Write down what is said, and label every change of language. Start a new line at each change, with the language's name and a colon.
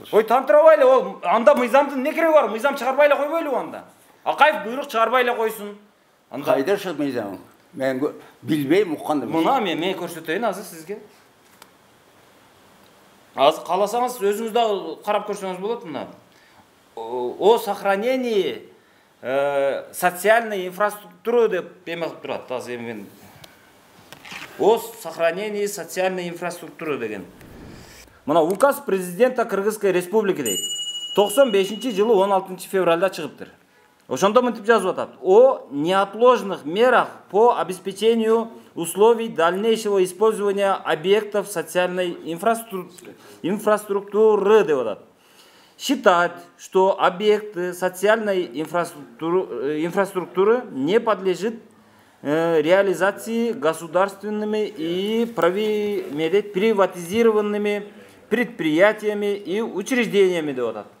Kyrgyz: Ой, тантырабай эле, ол анда мыйзамдын эмне кереги бар? Мыйзам чыгарбай эле койбойлубу анда? Акаев буйрук чыгарбай эле койсун. Анда Кайда ошол мыйзам? Мен билбейм, уккан эмес. Мына мен көрсөтөйүн азыр сизге. Азыр кааласаңыз өзүңүз дагы карап көрсөңүз болот мына.
Russian: О сохранении социальной инфраструктуры
Kyrgyz: деп эме кылып турат. Азыр мен
Russian: о сохранении социальной инфраструктуры
Kyrgyz: деген. Мына
Russian: указ президента Кыргызской республики
Kyrgyz: дейт. 95-жылы 16 февралда чыгыптыр. Ошондо мынтип жазып атат.
Russian: О неотложных мерах по обеспечению условий дальнейшего использования объектов социальной инфраструктуры
Kyrgyz: деп атат.
Russian: Считать, что объекты социальной инфраструктуры не подлежит реализации государственными и приватизированными предприятиями и учреждениями
Kyrgyz: деп атат.